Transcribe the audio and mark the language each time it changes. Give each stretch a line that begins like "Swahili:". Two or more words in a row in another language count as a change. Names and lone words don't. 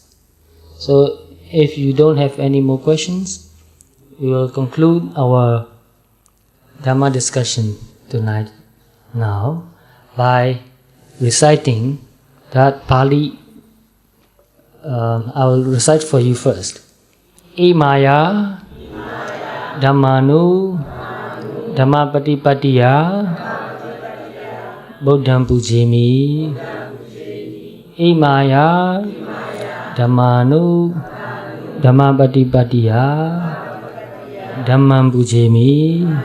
English: So if you don't have any more questions, we will conclude our Dhamma discussion tonight now by reciting that Pali. I will recite for you first.
Pali: Imaya Dhammanu Dhammapatipatiya Buddham Pujemi. Imaya Dhammanu Dhammapatipatiya Dhammam Pujemi.